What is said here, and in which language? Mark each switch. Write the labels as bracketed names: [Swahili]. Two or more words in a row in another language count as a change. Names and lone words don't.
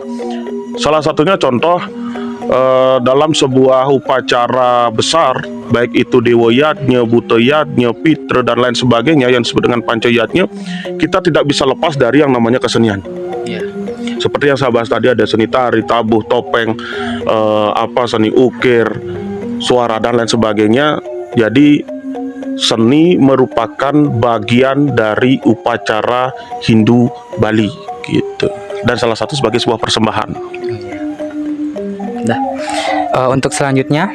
[Indonesian] Salah satunya contoh dalam sebuah upacara besar, baik itu Dewa Yatnya, Buta Yatnya, Pitra, dan lain sebagainya yang disebut dengan Panca Yatnya, kita tidak bisa lepas dari yang namanya kesenian. Seperti yang saya bahas tadi, ada seni tari, tabuh, topeng, seni ukir, suara, dan lain sebagainya. Jadi seni merupakan bagian dari upacara Hindu Bali gitu, dan salah satu sebagai sebuah persembahan. Untuk selanjutnya,